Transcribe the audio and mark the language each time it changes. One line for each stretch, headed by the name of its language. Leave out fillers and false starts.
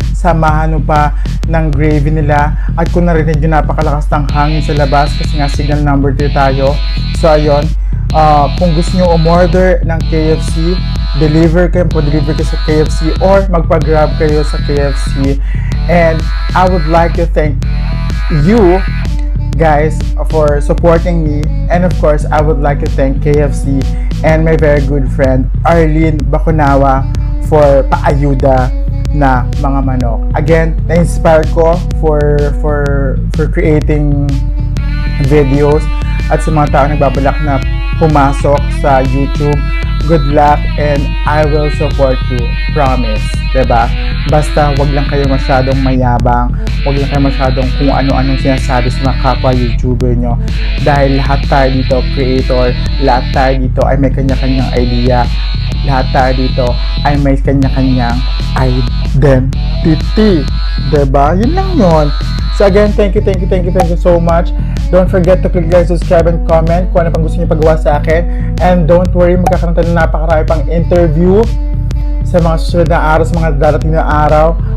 Filipino: Samahan mo pa ng gravy nila, at kung narinig yung napakalakas ng hangin sa labas kasi nga signal number 3 tayo. So ayun, kung gusto nyo umorder ng KFC, deliver kayo sa KFC or magpa-grab kayo sa KFC.
English: And I would like to thank you guys for supporting me, and of course I would like to thank KFC and my very good friend Arlene Bacunawa for
Filipino: paayuda na mga manok.
English: Again,
Filipino: na-inspire ko
English: for creating videos,
Filipino: at sa mga tao nagbabalak na pumasok sa
English: YouTube, good luck and I will support you, promise,
Filipino: diba? Basta wag lang kayo masyadong mayabang, wag lang kayo masyadong kung ano-anong sinasabi sa mga kapwa YouTuber nyo, dahil lahat tayo dito creator, lahat tayo dito ay may kanya-kanyang idea, lahat tayo dito ay may kanya-kanyang identity, diba? Yun lang yun.
English: So again, thank you so much. Don't forget to click like, subscribe, and comment
Filipino: kung ano pang gusto niyo pagawa sa akin.
English: And don't worry,
Filipino: magkakaroon tayo ng napakarami pang interview sa mga susunod na araw, sa mga darating na araw.